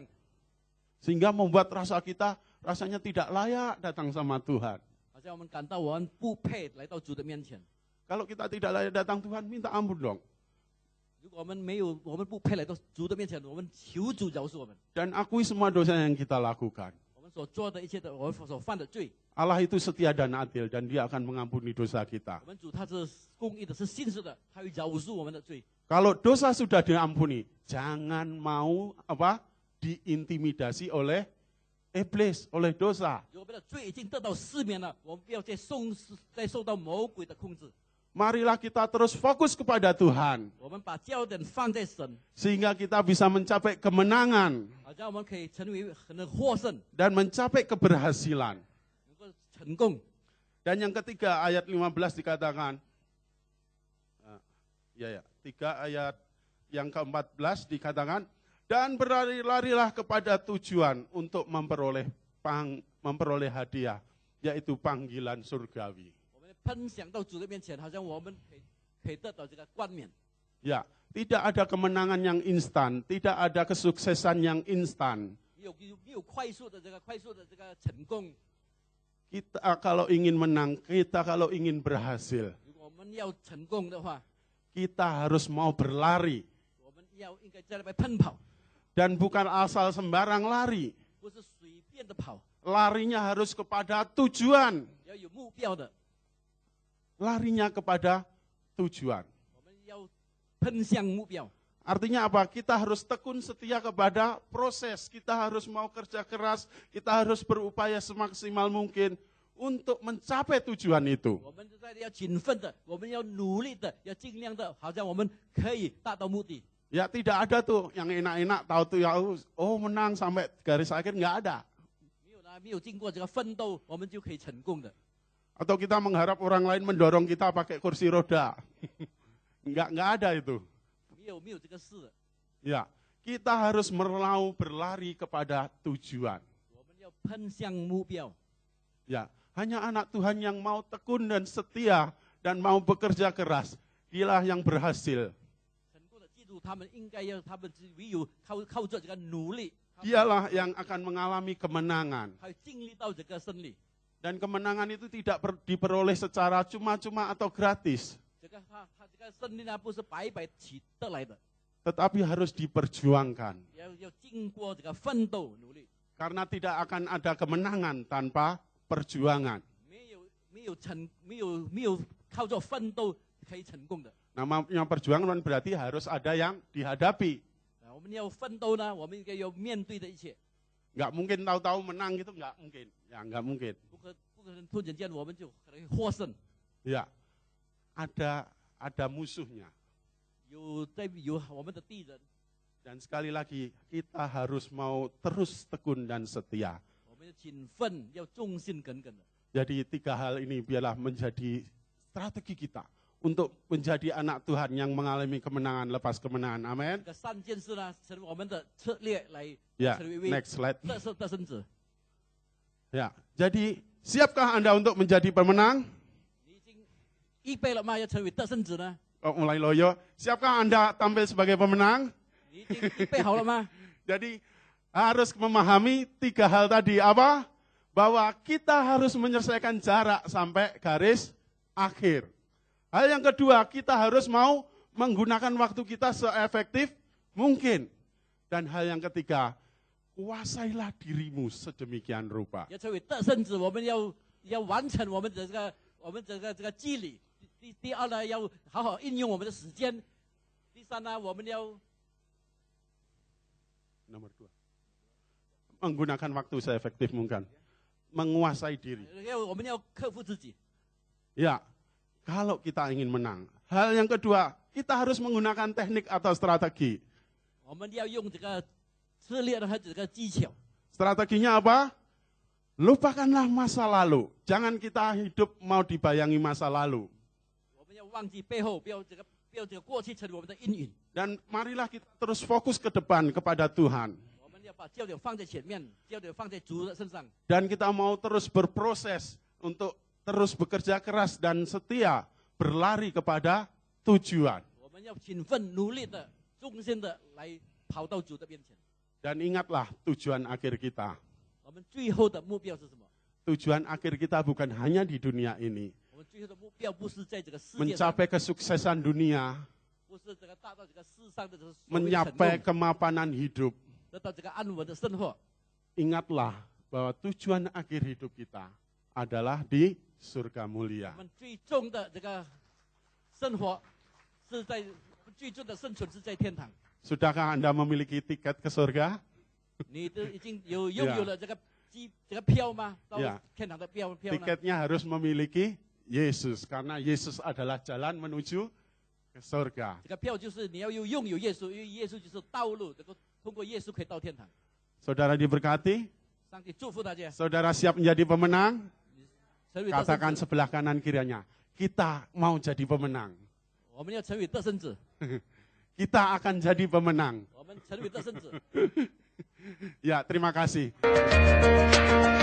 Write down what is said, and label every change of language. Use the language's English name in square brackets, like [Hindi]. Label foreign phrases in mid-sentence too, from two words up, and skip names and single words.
[Indonesian] Sehingga membuat rasanya tidak layak datang sama Tuhan. [Chinese] 好像我们感到我们不配来到主的面前。 [Indonesian] Kalau kita tidak layak datang Tuhan, minta ampun dong. [Chinese] 如果我们不配来到主的面前，我们求主饶恕我们。 [Indonesian] Dan akui semua dosa yang kita lakukan. [Chinese] 我们所做的一切的，我们所犯的罪， [Indonesian] Allah itu setia dan adil dan dia akan mengampuni dosa kita. [Chinese] 我们主他是公义的，是信实的，他会饶恕我们的罪。 [Indonesian] Kalau dosa sudah diampuni, jangan mau diintimidasi oleh iblis, oleh dosa. [Chinese] 如果我们的罪已经得到赦免了，我们不要再受到魔鬼的控制。 [Indonesian] Marilah kita terus fokus kepada Tuhan. [Chinese] 我们把焦点放在神， [Indonesian] Sehingga kita bisa mencapai kemenangan [Chinese] 好像我们可以成为很获胜， [Indonesian] dan mencapai keberhasilan. [Chinese] 能够成功。 [Indonesian] Dan yang ketiga ayat 15 dikatakan, 3 ayat yang ke-14 dikatakan, dan berlari-larilah kepada tujuan untuk memperoleh hadiah, yaitu panggilan surgawi. [Chinese] 我们分享到主的面前，好像我们可以得到这个冠冕。 [Indonesian] Ya, tidak ada kemenangan yang instan, tidak ada kesuksesan yang instan. [Chinese] 没有快速的这个成功。 [Indonesian] Kita kalau ingin menang, kita kalau ingin berhasil, [Chinese] 如果我们要成功的话， [Indonesian] kita harus mau berlari. [Chinese] 我们应该在那边奔跑， [Indonesian] Dan bukan asal sembarang lari. [Chinese] 不是随便的跑， [Indonesian] Larinya harus kepada tujuan. [Chinese] 要有目标的。 [Indonesian] Larinya kepada tujuan. [Chinese] 我们要奔向目标。 [Indonesian] Artinya apa? Kita harus tekun setia kepada proses. Kita harus mau kerja keras. Kita harus berupaya semaksimal mungkin untuk mencapai tujuan itu. [Chinese] 我们在要勤奋的，我们要努力的，要尽量的，好像我们可以达到目的。 [Indonesian] Ya tidak ada tuh yang enak-enak, tahu tuh ya oh menang sampai garis akhir, nggak ada. [Chinese] 没有经过这个奋斗，我们就可以成功的。 [Indonesian] Atau kita mengharap orang lain mendorong kita pakai kursi roda. Nggak ada itu. [Chinese] 没有这个事的。 [Indonesian] Ya, kita harus meraup berlari kepada tujuan. [Chinese] 我们要奔向目标。 [Indonesian] Ya, hanya anak Tuhan yang mau tekun dan setia dan mau bekerja keras, dialah yang berhasil. [Chinese] 成功的记住，他们应该要，他们唯有靠着这个努力， [Indonesian] Dialah yang akan mengalami kemenangan. [Chinese] 还有经历到这个胜利。 [Indonesian] Dan kemenangan itu tidak diperoleh secara cuma-cuma atau gratis. [Chinese] 这个他这个胜利呢，不是白白取得来的， [Indonesian] Tetapi harus diperjuangkan. [Chinese] 要经过这个奋斗努力。 [Indonesian] Karena tidak akan ada kemenangan tanpa perjuangan. [Chinese] 没有靠着奋斗可以成功的。 [Indonesian] Namanya perjuangan berarti harus ada yang dihadapi. [Chinese] 我们要奋斗呢，我们应该要面对的一切。 [Indonesian] Nggak mungkin tahu-tahu menang gitu, nggak mungkin. Ya, nggak mungkin. [Chinese] 不可能突然间我们就可能获胜。 [Indonesian] Ya, ada musuhnya. [Chinese] 有我们的敌人， [Indonesian] Dan sekali lagi, kita harus mau terus tekun dan setia. [Chinese] 我们要谨慎，要忠心耿耿的。 [Indonesian] Jadi 3 hal ini biarlah menjadi strategi kita untuk menjadi anak Tuhan yang mengalami kemenangan lepas kemenangan. Amin. [Chinese] 这3件事呢，成为我们的策略来 [Indonesian] Ya, [Chinese] 成为 [English] next slide. [Chinese] 得胜者。 [Indonesian] Ya, jadi siapkah Anda untuk menjadi pemenang? [Chinese] 你已经预备了吗？要成为得胜者呢？ [Indonesian] Oh, mulai loyo. Siapkah Anda tampil sebagai pemenang? [Chinese] 你已经预备好了吗？ [Indonesian] Jadi harus memahami 3 hal tadi. Apa? Bahwa kita harus menyelesaikan jarak sampai garis akhir. Hal yang kedua, kita harus mau menggunakan waktu kita seefektif mungkin. Dan hal yang ketiga, kuasailah dirimu sedemikian rupa. [Chinese] 要成为得胜者，我们要完成我们的这个纪律。第二呢，要好好运用我们的时间。第三呢，我们要 [Indonesian] Nomor 2. Menggunakan waktu seefektif mungkin. Menguasai diri. [Chinese] 我们要克服自己。 [Indonesian] Ya, kalau kita ingin menang. Hal yang kedua, kita harus menggunakan teknik atau strategi. [Chinese] 我们要用这个策略和这个技巧。 [Indonesian] Strateginya apa? Lupakanlah masa lalu. Jangan kita hidup mau dibayangi masa lalu. [Chinese] 我们要忘记背后，不要这个过去成为我们的阴影。 [Indonesian] Dan marilah kita terus fokus ke depan kepada Tuhan. [Chinese] 我们要把焦点放在前面，焦点放在主的身上。 [Indonesian] Dan kita mau terus berproses untuk terus bekerja keras dan setia berlari kepada tujuan. [Chinese] 我们要勤奋努力的、忠心的来跑到主的面前。 [Indonesian] Dan ingatlah tujuan akhir kita. [Chinese] 我们最后的目标是什么？ [Indonesian] Tujuan akhir kita bukan hanya di dunia ini. [Chinese] 我们最后的目标不是在这个世界上， [Indonesian] Mencapai kesuksesan dunia, [Chinese] 不是这个达到这个世上的这个所谓的成 [Indonesian] mencapai [Chinese] 功， [Indonesian] kemapanan hidup. [Chinese] 得到这个安稳的生活。 [Indonesian] Ingatlah bahwa tujuan akhir hidup kita adalah di surga [Chinese] 我 [Indonesian] mulia. [Chinese] 们最终的这个生活是在最终的生存是在天堂。 [Indonesian] Sudahkah Anda memiliki tiket ke surga? [Chinese] 你都已经拥有了这个票吗？到 [Indonesian] Ya. [Chinese] 天堂的票呢？ [Indonesian] Tiketnya harus memiliki Yesus, karena Yesus adalah jalan menuju ke surga. [Chinese] 这个票就是你要拥有耶稣，因为耶稣就是道路，能够通过耶稣可以到天堂。 [Indonesian] Saudara diberkati, [Chinese] 上帝祝福大家， [Indonesian] saudara siap menjadi pemenang? [Chinese] 成为得胜 [Indonesian] Katakan [Chinese] 者。 [Indonesian] sebelah kanan kirinya, kita mau jadi pemenang. [Chinese] 我们要成为得胜者， [Indonesian] Kita akan jadi pemenang. [Chinese] 我们成为得胜者。 [Indonesian] Ya, terima kasih.